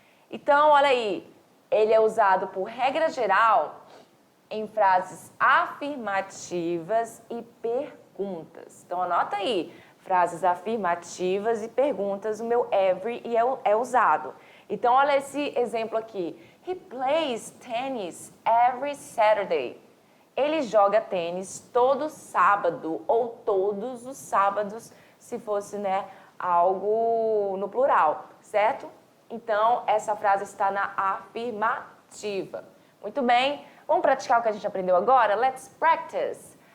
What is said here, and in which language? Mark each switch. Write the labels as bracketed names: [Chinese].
[Portuguese] Então, olha aí, ele é usado por regra geral em frases afirmativas e perguntas. Então, anota aí, frases afirmativas e perguntas, o meu every é usado. Então, olha esse exemplo aqui. [English] He plays tennis every Saturday. [Portuguese] Ele joga tênis todo sábado, ou todos os sábados, se fosse, né, algo no plural, certo? Então, essa frase está na afirmativa. Muito bem, vamos praticar o que a gente aprendeu agora? [English] Let's practice.